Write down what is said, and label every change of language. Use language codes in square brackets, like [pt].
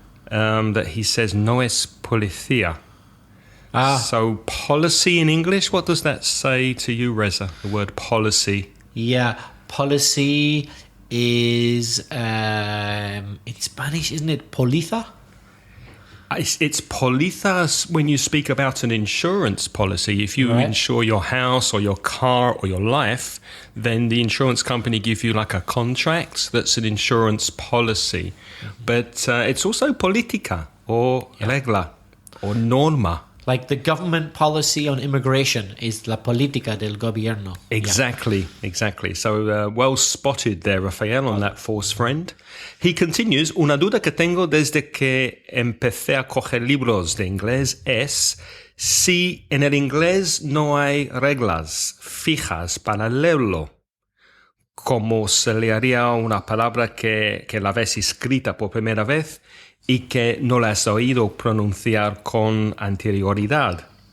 [en] That he says [es] no es policía. [en] So policy in English, what does that say to you, Reza? The word policy. Yeah, policy is in Spanish, isn't it? Poliza? It's polizas when you speak about an insurance policy. If you insure your house or your car or your life, then the insurance company give you like a contract that's an insurance policy. Mm-hmm. But it's also política or regla or norma. Like the government policy on immigration is [es] la política del gobierno. [en] Exactly. So well spotted there, Rafael, on that false friend. He continues, [es] una duda que tengo desde que empecé a coger libros de inglés es si en el inglés no hay reglas fijas para leerlo, como se le haría una palabra que la ves escrita por primera vez y que no la has oído pronunciar con anterioridad.